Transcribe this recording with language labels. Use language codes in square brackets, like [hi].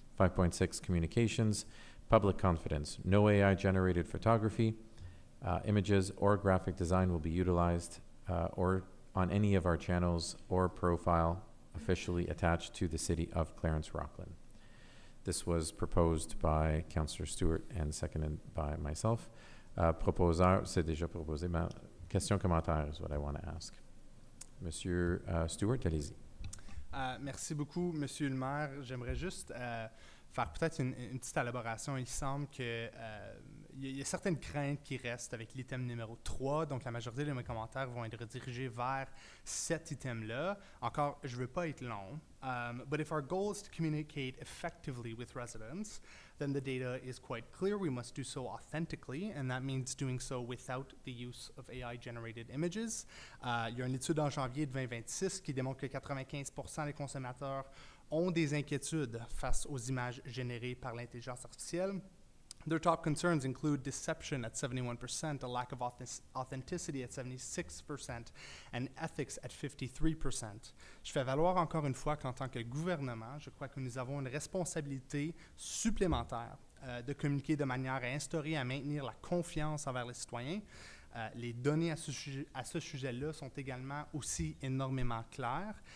[en] 5.6 Communications, public confidence. No AI-generated photography, images, or graphic design will be utilized or on any of our channels or profile officially attached to the City of Clarence-Rockland. This was proposed by Councillor Stewart and seconded by myself. [fr] Proposeur, c'est déjà proposé. [en] Questions, commentaires is what I want to ask. [fr] Monsieur Stewart, allez-y. Merci beaucoup, Monsieur le maire. J'aimerais juste faire peut-être une petite élaboration. Il semble que il y a certaines craintes qui restent avec l'item numéro 3. Donc, la majorité de mes commentaires vont être redirigés vers cet item-là. Encore, je ne veux pas être long. [en] But if our goal is to communicate effectively with residents, then the data is quite clear. We must do so authentically, and that means doing so without the use of AI-generated images. [fr] Il y a une étude en janvier de 2026 qui démontre que 95% des consommateurs ont des inquiétudes face aux images générées par l'intelligence artificielle. [en] Their top concerns include deception at 71%, a lack of authenticity at 76%, and ethics at 53%. [fr] Je fais valoir encore une fois qu'en tant que gouvernement, je crois que nous avons une responsabilité supplémentaire de communiquer de manière à instaurer et à maintenir la confiance envers les citoyens. Les données à ce sujet-là sont également aussi énormément claires.